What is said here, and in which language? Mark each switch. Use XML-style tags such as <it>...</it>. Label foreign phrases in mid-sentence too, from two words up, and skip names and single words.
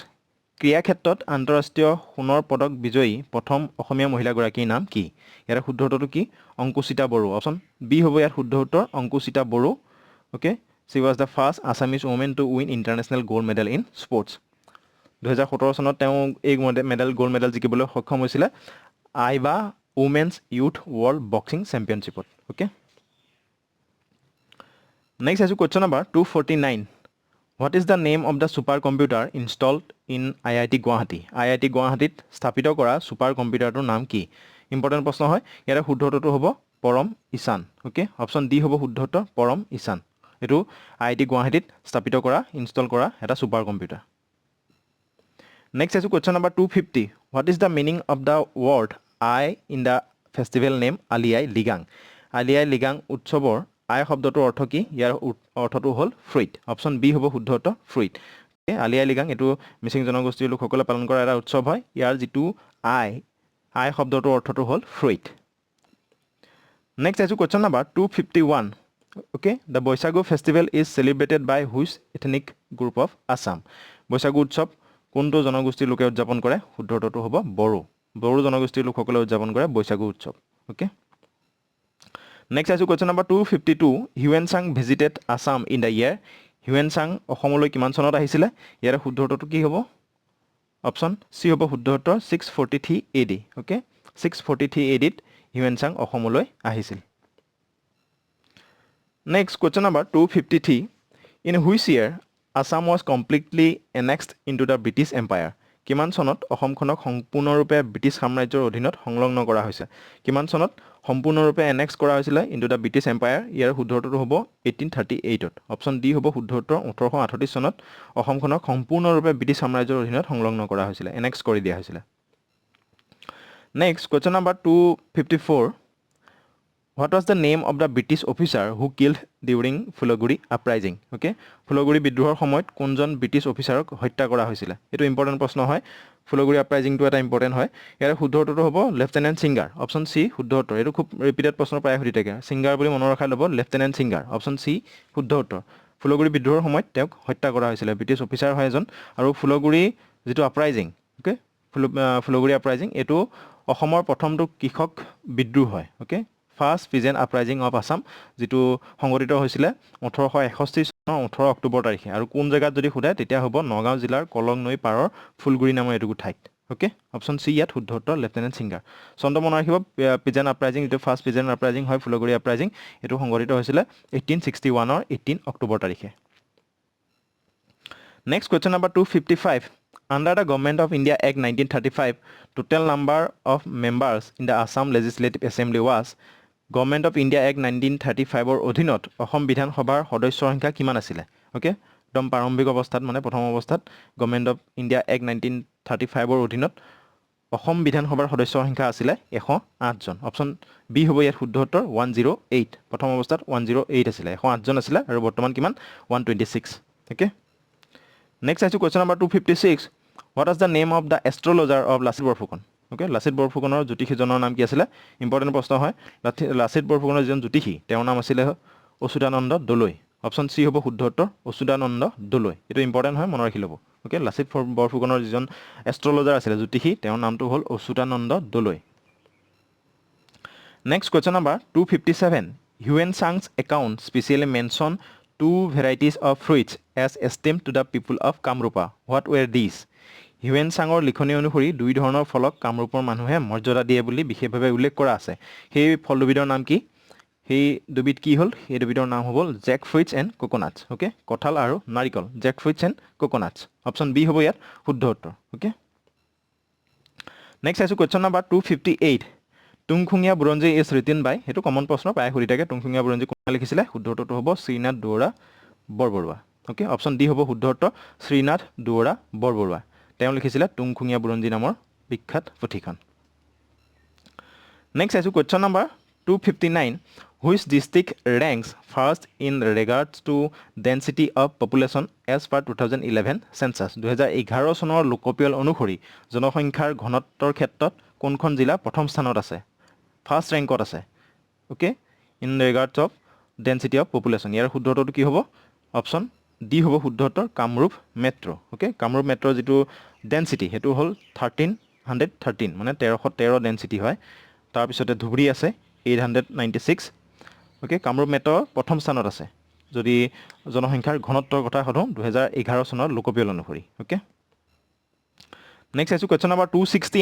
<as>ক্ৰীড়া ক্ষেত্ৰত আন্তঃৰাষ্ট্ৰীয় সোণৰ পদক বিজয়ী প্ৰথম অসমীয়া মহিলাগৰাকীৰ নাম কি ইয়াৰ শুদ্ধ উত্তৰটো কি অংকুচিতা বড়ো</as> <en>option B</en> <as>হ'ব ইয়াত শুদ্ধ উত্তৰ অংকুচিতা বড়ো</as> <en>okay she was the first Assamese woman to win international gold medal in sports</en> <as>2017 চনত তেওঁ এই</as> <en>gold medal</en> <as>জিকিবলৈ সক্ষম হৈছিলে আইবা উমেন্স ইউথ ৱৰ্ল্ড বক্সিং চেম্পিয়নশ্বিপত ওকে নেক্সট আছে</as> <en>question number</en> <as>249</as> <en>What is the name of the super computer installed in IIT Guwahati</en> <as>গুৱাহাটীত স্থাপিত কৰা</as> <en>super computerটোৰ</en> <as>নাম কি ইম্পৰ্টেণ্ট প্ৰশ্ন হয় ইয়াৰে শুদ্ধ উত্তৰটো হ'ব পৰম ঈশান ওকে</as> <en>option D</en> <as>হ'ব শুদ্ধ উত্তৰ পৰম ঈশান এইটো IIT গুৱাহাটীত স্থাপিত কৰা ইনষ্টল কৰা এটা</as> <en>super computer</en> <as>নেক্সট আছে</as> <en>question number</en> <as>250</as> <en>What is the meaning of the word আই in the festival name</en> <as>আলি আই লৃগাং উৎসৱৰ আই শব্দটোৰ অৰ্থ কি ইয়াৰ অৰ্থটো হ'ল ফ্ৰুইট</as> <en>option B</en> <as>হ'ব শুদ্ধ উত্তৰ ফ্ৰুইট আলি আই লৃগাং এইটো মিচিং জনগোষ্ঠীৰ লোকসকলে পালন কৰা এটা উৎসৱ হয় ইয়াৰ যিটো আই শব্দটোৰ অৰ্থটো হ'ল</as> <en>fruit next আছো question number 251 okay the Boisagu festival is celebrated by which ethnic group of</en> <as>Assam বৈশাগু উৎসৱ কোনটো জনগোষ্ঠীৰ লোকে উদযাপন কৰে শুদ্ধ উত্তৰটো হ'ব বড়ো জনগোষ্ঠীৰ লোকসকলে উদযাপন কৰে বৈশাগু উৎসৱ ওকে নেক্সট আছো</as> <en>question number</en> <as>252</as> <en>Hiuen Tsang visited Assam in the year</en> <as>হিউৱেন চাং অসমলৈ কিমান চনত আহিছিলে ইয়াৰ শুদ্ধ উত্তৰটো কি হ'ব</as> <en>option C</en> <as>হ'ব শুদ্ধ উত্তৰ 643 AD ওকে 643 AD ত হিউৱেন চাং অসমলৈ আহিছিল</as> <en>Next question number 253 in which year Assam was completely annexed into the British Empire</en> <as>কিমান চনত অসমখনক সম্পূৰ্ণৰূপে ব্ৰিটিছ সাম্ৰাজ্যৰ অধীনত সংলগ্ন কৰা হৈছে কিমান চনত সম্পূৰ্ণৰূপে এনেক্স কৰা হৈছিল</as> <en>into the British Empire</en> <as>ইয়াৰ শুদ্ধ উত্তৰটো হ'ব 1838 ত</as> <en>option D</en> <as>হ'ব শুদ্ধ উত্তৰ 1838 চনত অসমখনক সম্পূৰ্ণৰূপে ব্ৰিটিছ সাম্ৰাজ্যৰ অধীনত সংলগ্ন কৰা হৈছিল এনেক্স কৰি দিয়া হৈছিল নেক্সট</as> <en>question number</en> <as>254</as> <en>What was the name of the British officer who killed during Phuloguri uprising?</en> <as>Okay, Phuloguri বিদ্ৰোহৰ সময়ত কোনজন ব্ৰিটিছ অফিচাৰক হত্যা কৰা হৈছিল এটো ইম্পৰ্টেন্ট প্ৰশ্ন হয় Phuloguri uprising টো এটা ইম্পৰ্টেন্ট হয় ইয়াৰ শুদ্ধ উত্তৰটো হ'ব লেফটেনেণ্ট সিঙ্গাৰ</as> <en>option C</en> <as>শুদ্ধ উত্তৰ এটো খুব ৰিপিটেড প্ৰশ্ন প্ৰায় হৈ থাকে সিঙ্গাৰ বুলি মনত ৰাখাই ল'ব লেফটেনেণ্ট সিঙ্গাৰ</as> <en>option C</en> <as>শুদ্ধ উত্তৰ Phuloguri বিদ্ৰোহৰ সময়ত তেওঁক হত্যা কৰা হৈছিল ব্ৰিটিছ অফিচাৰ হয় এজন আৰু Phuloguri যেটো আপৰাইজিং ওকে Phuloguri uprising এটো অসমৰ প্ৰথমটো কৃষক বিদ্ৰোহ হয় ওকে</as> <en>First Peasant Uprising of Assam</en> <as>যেটো সংগঠিত হৈছিল 1861 চনৰ 18 অক্টোবৰ তাৰিখে আৰু কোন জায়গাত যদি খুদে তেতিয়া হ'ব নগাঁও জিলাৰ কলং নৈ পাৰৰ ফুলগুৰি নামৰ এটুকু ঠাইত ওকে</as> <en>option C</en> <as>ইয়াত শুদ্ধ উত্তৰ লেফটেনেণ্ট সিঙ্গাৰ চন্দ্ৰ মনত ৰাখিব</as> <en>Peasant Uprising</en> <as>যেটো</as> <en>First Peasant Uprising</en> <as>হয় Phuloguri Uprising এটো সংগঠিত হৈছিল 1861 ৰ 18 অক্টোবৰ তাৰিখে</as> <en>Next question number 255 Under the Government of India Act 1935 total number of members in the Assam Legislative Assembly was Government of India Act 1935</en> <as>ৰ অধীনত অসম বিধান সভাৰ সদস্যৰ সংখ্যা কিমান আছিল ওকে একদম প্ৰাৰম্ভিক অৱস্থাত মানে প্ৰথম অৱস্থাত Government of India Act 1935 ৰ অধীনত অসম বিধান সভাৰ সদস্যৰ সংখ্যা আছিল 108 জন অপশ্যন বি হ'ব ইয়াৰ শুদ্ধ উত্তৰ 108 প্ৰথম অৱস্থাত 108 আছিল 108 জন আছিল আৰু বৰ্তমান কিমান 126 ওকে নেক্সট আছে</as> <en>question number</en> <as>256</as> <en>What is the name of the astrologer of Lasit Borphukan</en> <as>ওকে লাচিত বৰফুকনৰ জ্যোতিষীজনৰ নাম কি আছিল ইম্পৰ্টেন্ট প্ৰশ্ন হয় লাচিত বৰফুকনৰ যিজন জ্যোতিষী তেওঁৰ নাম আছিল অচ্যুতানন্দ দলৈ</as> <en>option C</en> <as>হ'ব শুদ্ধ উত্তৰ অচ্যুতানন্দ দলৈ এটো ইম্পৰ্টেন্ট হয় মনত ৰাখি ল'ব ওকে লাচিত বৰফুকনৰ যিজন এষ্ট্ৰলজাৰ আছিল জ্যোতিষী তেওঁৰ নামটো হ'ল অচ্যুতানন্দ দলৈ</as> <en>next question number 257 Huyen Sang's account specially mention two varieties of fruits as esteemed to the people of</en> <as>Kamrupa</as> <en>what were these</en> <as>হিউৱেন চাঙৰ লিখনি অনুসৰি দুই ধৰণৰ ফলক কামৰূপৰ মানুহে মৰ্যাদা দিয়ে বুলি বিশেষভাৱে উল্লেখ কৰা আছে সেই ফল দুবিধৰ নাম কি সেই দুবিধ কি হ'ল সেই দুবিধৰ নাম হ'ব</as> <en>jack fruits and coconuts</en> <as>ওকে কঁঠাল আৰু নাৰিকল</as> <en>jack fruits and coconuts option B</en> <as>হ'ব ইয়াত শুদ্ধ উত্তৰ ওকে নেক্সট আছে</as> <en>question number</en> <as>258 টুংখুঙীয়া বুৰঞ্জী</as> <en>is written by</en> <as>সেইটো কমন প্ৰশ্ন প্ৰায় সুধি থাকে টুংখুঙীয়া বুৰঞ্জী কোনে লিখিছিলে শুদ্ধ উত্তৰটো হ'ব শ্ৰীনাথ দুৱৰা বৰবৰুৱা ওকে</as> <en>option D</en> <as>হ'ব শুদ্ধ উত্তৰ শ্ৰীনাথ দুৱৰা বৰবৰুৱা তেওঁ লিখিছিলে টুংখুঙীয়া বুৰঞ্জী নামৰ বিখ্যাত পুথিখন নেক্সট আছে</as> <en>question number</en> <as>259</as> <en>which district ranks first in regards to density of population as per 2011 census</en> <as>2011 চনৰ লোকপিয়ল অনুসৰি জনসংখ্যাৰ ঘনত্বৰ ক্ষেত্ৰত কোনখন জিলা প্ৰথম স্থানত আছে</as> <en>first rankত</en> <as>আছে ওকে</as> <en>in regards of density of population</en> <as>ইয়াৰ শুদ্ধ উত্তৰটো কি হ'ব</as> <en>option D</en> <as>হ'ব শুদ্ধ উত্তৰ কামৰূপ মেট্ৰ ওকে কামৰূপ মেট্ৰ যেটো ডেন্সিটি হেতু হল 1313 মানে 1313 ডেন্সিটি হয় তাৰ পিছতে ধুবুৰী আছে 896 ওকে কামৰূপ মেট্ৰ প্ৰথম স্থানত আছে যদি জনসংখ্যাৰ ঘনত্বৰ কথা হদো 2011 চনৰ লোকপিয়ল অনুসৰি ওকে নেক্সট আছে</as> <en>question number</en> <as>260</as>